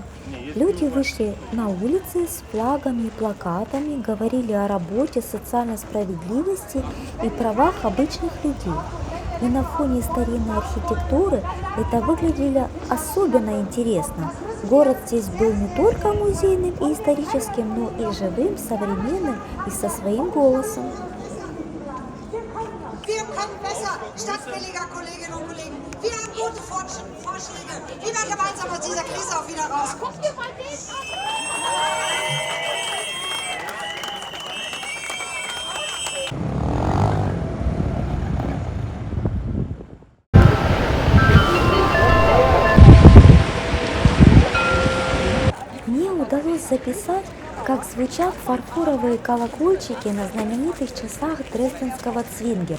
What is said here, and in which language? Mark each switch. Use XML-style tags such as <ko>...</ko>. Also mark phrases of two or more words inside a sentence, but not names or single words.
<ru>Люди вышли на улицы с флагами и плакатами, говорили о работе, социальной справедливости и правах обычных людей. И на фоне старинной архитектуры это выглядело особенно интересно. Город здесь был не только музейным и историческим, но и живым, современным и со своим голосом.</ru> <de>Wir können besser, stadtwilliger Kolleginnen und Kollegen. Wir haben gute Vorschläge, wie wir gemeinsam aus dieser Krise auch wieder rauskommen. Guck dir mal den an!</de> <ru>Мне удалось записать, как звучат фарфоровые колокольчики на знаменитых часах дрезденского Цвингера.</ru>